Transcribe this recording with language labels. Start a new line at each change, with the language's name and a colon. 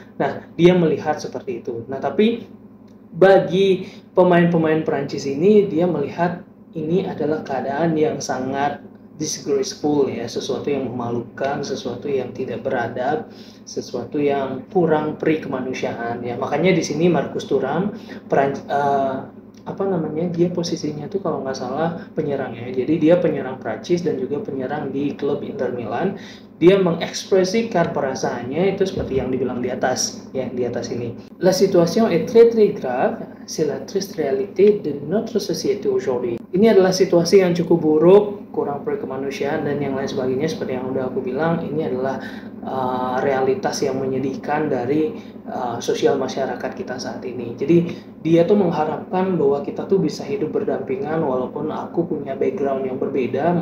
Indonesian: Nah, dia melihat seperti itu. Nah, tapi bagi pemain-pemain Prancis ini, dia melihat ini adalah keadaan yang sangat disgraceful ya, sesuatu yang memalukan, sesuatu yang tidak beradab, sesuatu yang kurang peri kemanusiaan ya. Makanya di sini Marcus Thuram, apa namanya, dia posisinya tuh kalau nggak salah penyerang ya, jadi dia penyerang Prancis dan juga penyerang di klub Inter Milan. Dia mengekspresikan perasaannya itu seperti yang dibilang di atas ya, di atas ini.
French: La situation est très très grave, c'est la triste réalité de notre société aujourd'hui.
Indonesian: Ini adalah situasi yang cukup buruk, kurang berkemanusiaan dan yang lain sebagainya. Seperti yang udah aku bilang, ini adalah realitas yang menyedihkan dari sosial masyarakat kita saat ini. Jadi dia tuh mengharapkan bahwa kita tuh bisa hidup berdampingan walaupun aku punya background yang berbeda.